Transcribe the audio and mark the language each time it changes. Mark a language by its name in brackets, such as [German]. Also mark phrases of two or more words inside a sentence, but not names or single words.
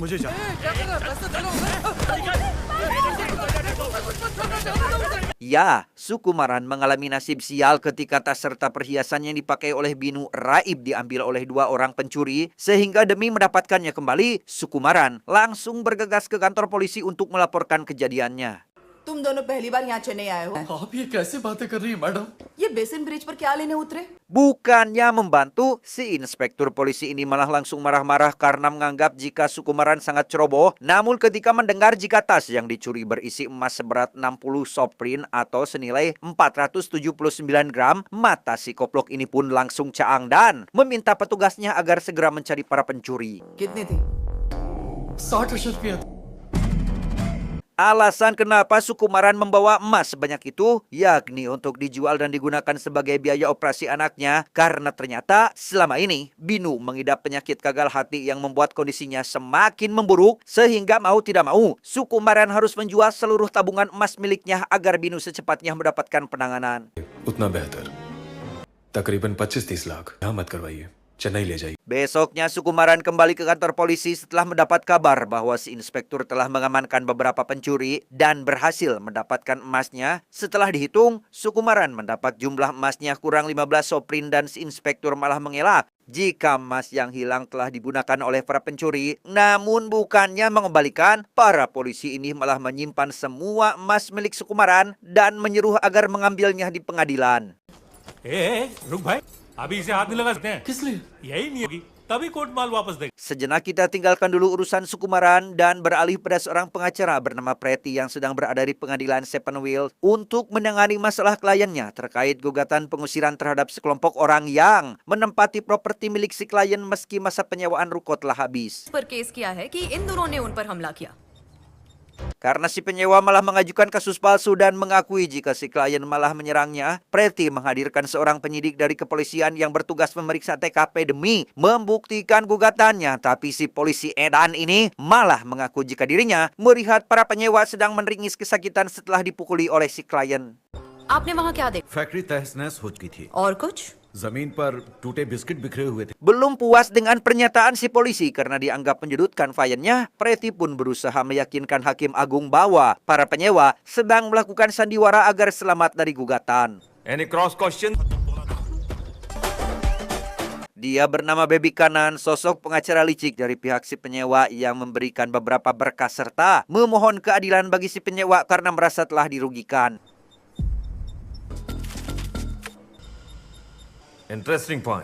[Indonesian] Ya, Sukumaran mengalami nasib sial ketika tas serta perhiasan yang dipakai oleh Binu raib diambil oleh dua orang pencuri, sehingga demi mendapatkannya kembali, Sukumaran langsung bergegas ke kantor polisi untuk melaporkan kejadiannya. [Hindi] तुम दोनों पहली बार यहाँ चेन्नई आए हो? आप ये कैसे बातें कर रही हैं मैडम? ये बेसिन ब्रिज पर क्या लेने उतरे? [Indonesian] Bukannya membantu, si inspektur polisi ini malah langsung marah-marah karena menganggap jika Sukumaran sangat ceroboh. Namun ketika mendengar jika tas yang dicuri berisi emas seberat 60 soprin atau senilai 479 gram, mata si koplok ini pun langsung caang dan meminta petugasnya agar segera mencari para pencuri. [Hindi] कितनी थी? 60 रुपया था। [Indonesian] Alasan kenapa Sukumaran membawa emas sebanyak itu, yakni untuk dijual dan digunakan sebagai biaya operasi anaknya, karena ternyata selama ini Binu mengidap penyakit gagal hati yang membuat kondisinya semakin memburuk, sehingga mau tidak mau Sukumaran harus menjual seluruh tabungan emas miliknya agar Binu secepatnya mendapatkan penanganan. [Hindi] उतना बेहतर तकरीबन 25-30 लाख यहाँ मत करवाइए चेन्नई ले जाइए। [Indonesian] Besoknya Sukumaran kembali ke kantor polisi setelah mendapat kabar bahwa si inspektur telah mengamankan beberapa pencuri dan berhasil mendapatkan emasnya. Setelah dihitung, Sukumaran mendapat jumlah emasnya kurang 15 soprin dan si inspektur malah mengelak jika emas yang hilang telah digunakan oleh para pencuri. Namun bukannya mengembalikan, para polisi ini malah menyimpan semua emas milik Sukumaran dan menyuruh agar mengambilnya di pengadilan. [Hindi] रुक भाई, अभी इसे हाथ नहीं लगा सकते हैं। किस लिए? यही नहीं होगी तभी कोर्ट माल वापस देगा। [Indonesian] Sejenak kita tinggalkan dulu urusan Sukumaran dan beralih pada seorang pengacara bernama Preti yang sedang berada di pengadilan Sepenwil untuk menangani masalah kliennya terkait gugatan pengusiran terhadap sekelompok orang yang menempati properti milik si klien meski masa penyewaan ruko telah habis. [Hindi] पर केस किया है कि इन दोनों ने उन पर हमला किया। [Indonesian] Karena si penyewa malah mengajukan kasus palsu dan mengakui jika si klien malah menyerangnya, Preti menghadirkan seorang penyidik dari kepolisian yang bertugas memeriksa TKP demi membuktikan gugatannya. Tapi si polisi edan ini malah mengaku jika dirinya melihat para penyewa sedang meringis kesakitan setelah dipukuli oleh si klien. [Hindi] आपने वहाँ क्या देखा? फैक्ट्री तहस नहस हो चुकी थी। और कुछ? जमीन पर टूटे बिस्किट बिखरे हुए थे। [Indonesian] Belum puas dengan pernyataan si polisi karena dianggap menyudutkan kliennya, Preti pun berusaha meyakinkan Hakim Agung bahwa para penyewa sedang melakukan sandiwara agar selamat dari gugatan. [English] Any cross question? [Indonesian] Dia bernama Baby Kanan, sosok pengacara licik dari pihak si penyewa yang memberikan beberapa berkas serta memohon keadilan bagi si penyewa karena merasa telah dirugikan. [English] Interesting point.